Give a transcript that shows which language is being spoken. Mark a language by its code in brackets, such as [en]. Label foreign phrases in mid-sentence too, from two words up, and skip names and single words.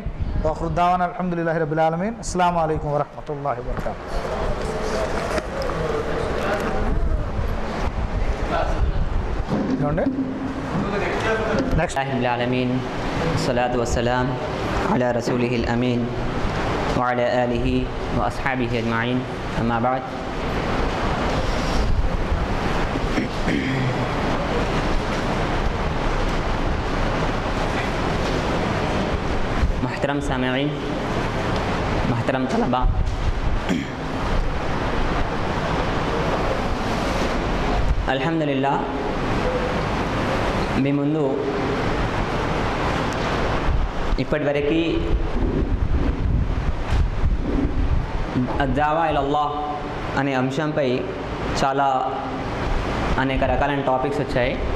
[ar] وآخر دعوانا الحمد لله رب العالمين. السلام عليكم ورحمة الله وبركاته. నెక్స్ట్ العالمين الصلاة والسلام على رسوله الأمين وعلى آله وأصحابه أجمعين أما بعد محترم سامعين محترم طلبة الحمد لله [te] మీ ముందు ఇప్పటివరకు [ar] الدعوة إلى الله [te] అనే అంశంపై చాలా అనేక రకాలైన టాపిక్స్ వచ్చాయి.